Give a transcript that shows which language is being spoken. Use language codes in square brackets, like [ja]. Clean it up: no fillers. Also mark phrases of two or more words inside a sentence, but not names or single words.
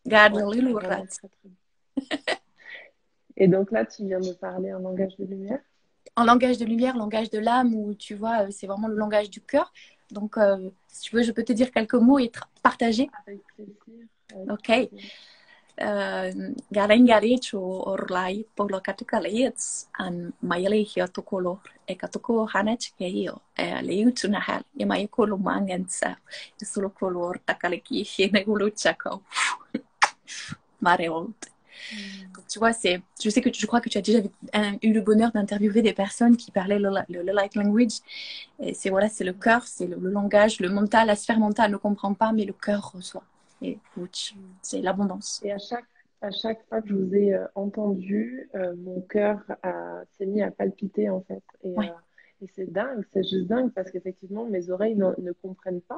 [fr] Garde Ouais, le vraiment rat. très très bien. Et donc là, tu viens de parler un langage de lumière. En langage de lumière, langage de l'âme, où tu vois, c'est vraiment le langage du cœur. Donc, si tu veux, je peux te dire quelques mots et partager. Avec plaisir, avec Ok. plaisir. Galen garit o orlai polo katukaleits an mayale hio tokolo e katoko hanach keio e leu na hal e mai kolo mangensa e solo color takaleki hene gulu chako mareolt. Donc, tu vois, je crois que tu as déjà eu le bonheur d'interviewer des personnes qui parlaient le [en] light language. [fr] Et c'est voilà, c'est le cœur, c'est le langage, le mental, la sphère mentale ne comprend pas, mais le cœur reçoit. Et c'est l'abondance. Et à chaque fois que je vous ai entendu, mon cœur s'est mis à palpiter en fait. Ouais. Et c'est dingue, c'est juste dingue parce qu'effectivement, mes oreilles ne comprennent pas.